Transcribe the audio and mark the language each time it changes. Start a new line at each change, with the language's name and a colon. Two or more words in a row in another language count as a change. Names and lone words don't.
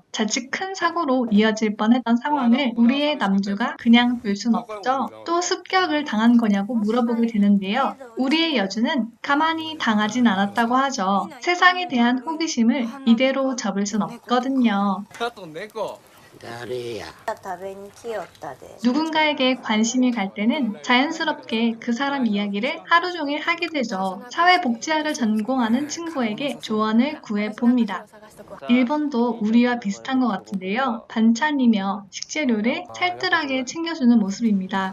Korean: 자칫 큰 사고로 이어질 뻔했던 상황을 우리의 남주가 그냥 둘 순 없죠. 또 습격을 당한 거냐고 물어보게 되는데요. 우리의 여주는 가만히 당하진 않았다고 하죠. 세상에 대한 호기심을 이대로 접을 순 없거든요.
Japanese: あと猫誰や。食べに来よったで
Korean: 누군가에게 관심이 갈 때는 자연스럽게 그 사람 이야기를 하루 종일 하게 되죠. 사회복지학을 전공하는 친구에게 조언을 구해봅니다. 일본도 우리와 비슷한 것 같은데요. 반찬이며 식재료를 찰뜰하게 챙겨주는 모습입니다.